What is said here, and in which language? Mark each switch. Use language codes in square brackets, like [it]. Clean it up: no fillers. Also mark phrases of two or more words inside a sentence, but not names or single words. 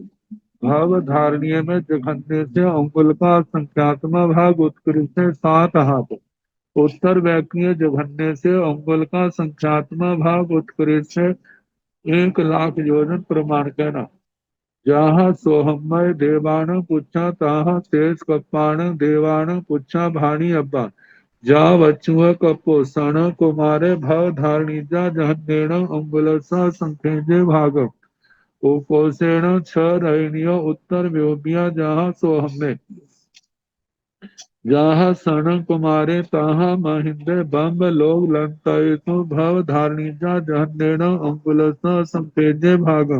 [hi] भाव धारणीय में जघन्य से अंगुल का संख्यात्मा भाग उत्कृष्ट से 7 हाथ उत्तर वैक्रिय जघन्य से अंगुल का संख्यात्मा भाग उत्कृष्ट से 1 लाख योजन प्रमाण कहना। [pra] जहाँ सोहमय देवान पुच्छा तहाँ शेष कप्पाण देवान पुच्छा भाणी अब्बा। जा वचुअ कपो सन कुमारे भव धारणिजा जहन्नेण अंगुलसा संखेजे भागम। उपोषेण छ रैणियो उत्तर व्योमिया जहाँ सोहमे। जहाँ सन कुमारे तहाँ महिंद्र बम्ब लोग लंतयतु भव धारणिजा जहन्नेण अंगुलसा संखेजे भागम।